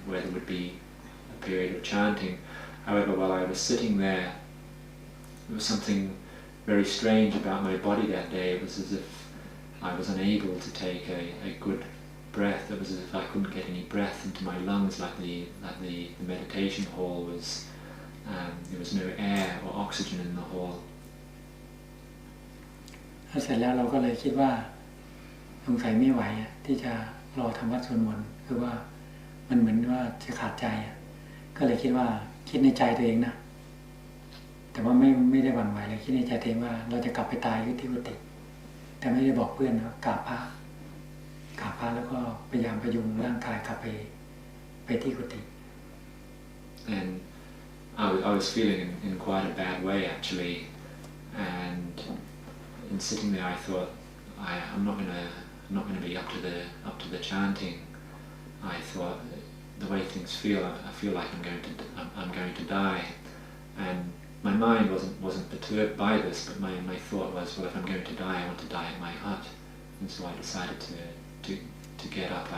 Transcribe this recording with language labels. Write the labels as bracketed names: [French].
[English] where there would be a period of chanting. However, while I was sitting there was something very strange about my body that day. It was as if I was unable to take a good breath. It was as if I couldn't get any breath into my lungs, like the meditation hall was. There was no air or oxygen in the hall. [Thai] เสร็จแล้วเราก็เลยคิดว่าสงสัยไม่ไหวที่จะรอทำวัดสวดมนต์คือว่ามันเหมือนว่าจะขาดใจก็เลยคิดในใจตัวเองนะ แต่ว่าไม่ได้หวั่นไหวเลยคิดในใจเองว่าเราจะกลับไปตายที่กุฏิแต่ไม่ได้บอกเพื่อนนะกราบพระแล้วก็พยายามพยุงร่างกายกลับไปที่กุฏิ [English] And I was feeling in quite a bad way actually, and in sitting there I thought I'm not going to be up to the chanting. I thought the way things feel, I feel like I'm going to die, and my mind wasn't perturbed by this, but my thought was, well, if I'm going to die, I want to die at my hut, and so I decided to get up.